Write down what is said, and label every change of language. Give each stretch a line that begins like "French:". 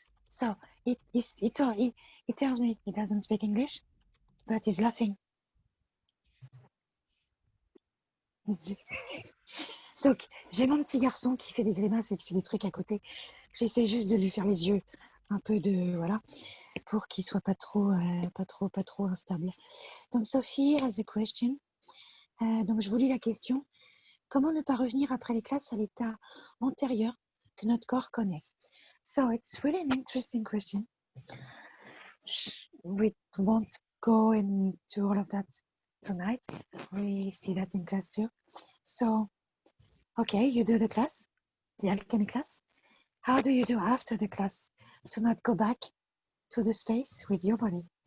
English: So, he tells me he doesn't speak English, but he's laughing.
French: Donc, j'ai mon petit garçon qui fait des grimaces et qui fait des trucs à côté. J'essaie juste de lui faire les yeux un peu de... Voilà, pour qu'il soit pas trop instable.
English: Donc, Sophie has a question.
French: Donc, je vous lis la question. Comment ne pas revenir après les classes à l'état antérieur que notre corps connaît?
English: So, it's really an interesting question. We won't go into all of that tonight. We see that in class too. So, okay, you do the class, the alchemy class. How do you do after the class to not go back to the space with your body?